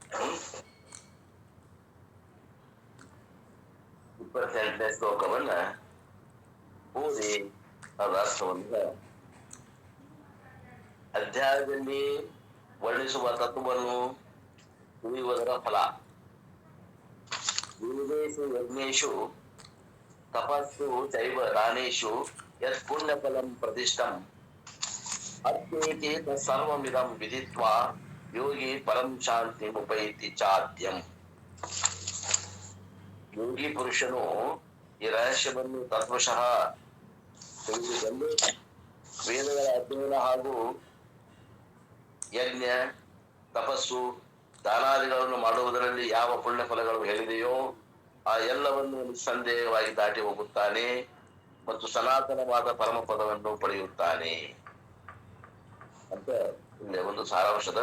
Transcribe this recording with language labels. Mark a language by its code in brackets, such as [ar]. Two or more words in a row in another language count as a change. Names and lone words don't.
[kn] 28ನೇ ಶ್ಲೋಕವನ್ನ ಓದಿ ಅದರ ಅರ್ಥವನ್ನ ಅಧ್ಯಾಯದಲ್ಲಿ ವರ್ಣಿಸುವ ತತ್ವವನ್ನು ತಿಳಿಯುವುದರ ಫಲ. [sa] ವೇದೇಶು ಯಜ್ಞೇಶು ತಪಸ್ಸು ಚೈವ ದಾನೇಶು ಯತ್ ಪುಣ್ಯಫಲಂ ಪ್ರತಿಷ್ಠಂ ಅತ್ಯೇತಿ ಸರ್ವಮಿದಂ ವಿದಿತ್ವಾ ಯೋಗಿ ಪರಂ ಶಾಂತಿ ಉಪೈತಿ ಚಾದ್ಯಂ. [kn] ಯೋಗಿ ಪುರುಷನು ಈ ರಹಸ್ಯವನ್ನು ತತ್ವಶಃ ತಿಳಿದುಕೊಂಡು ವೇದಗಳ ಅಧ್ಯಯನ ಹಾಗೂ ಯಜ್ಞ ತಪಸ್ಸು ದಾನಾದಿಗಳನ್ನು ಮಾಡುವುದರಲ್ಲಿ ಯಾವ ಪುಣ್ಯ ಫಲಗಳು ಹೇಳಿದೆಯೋ ಆ ಎಲ್ಲವನ್ನು ನಿಸ್ಸಂದೇಹವಾಗಿ ದಾಟಿ ಹೋಗುತ್ತಾನೆ ಮತ್ತು ಸನಾತನವಾದ ಪರಮ ಪದವನ್ನು ಪಡೆಯುತ್ತಾನೆ ಅಂತ ಇಲ್ಲಿ ಒಂದು ಸಾರಾಂಶದ.